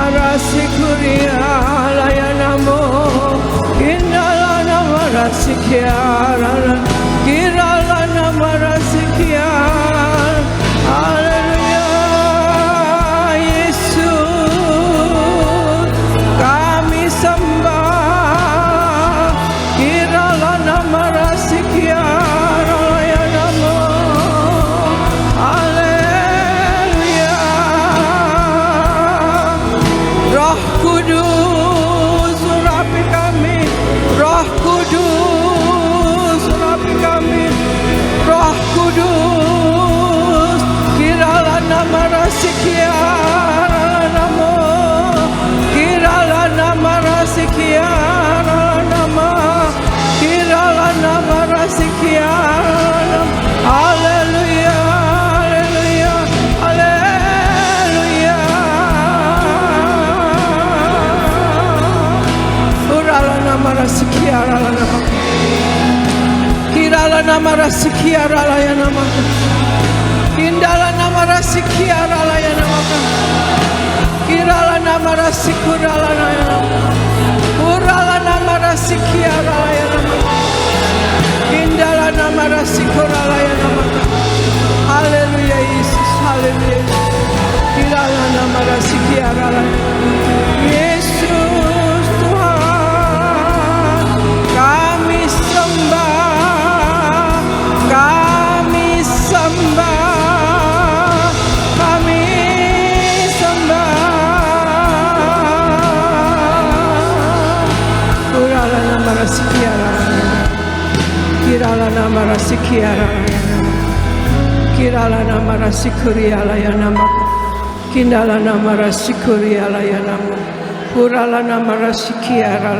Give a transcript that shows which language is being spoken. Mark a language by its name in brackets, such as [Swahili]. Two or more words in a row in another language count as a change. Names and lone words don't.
[Indonesian] Sikuria layanamo Kindala namara sikiara Kirala namara sikiara Haleluya Yesus kami sembah Kirala namara sikiara layanamo Haleluya Roh Kudus urapi kami Roh Kudus urapi kami Roh Kudus kirala nama rasikiara namo kirala nama rasikiara nama kirala nama rasikiara haleluya haleluya haleluya urala nama rasikiara nama kirala nama rasikiara nama Kindala nama rasikiara layana maka Kirala nama rasikurala layana Urala nama rasikiara layana maka Kindala nama rasikura layana maka Haleluya Yesus Haleluya Kirala nama rasikiara layana Yesus Tuhan kami sembah kami sembah Kirala nama rasikiara Kirala nama rasikuriala ya nama Kindala nama rasikuriala ya nama Kurala nama rasikiara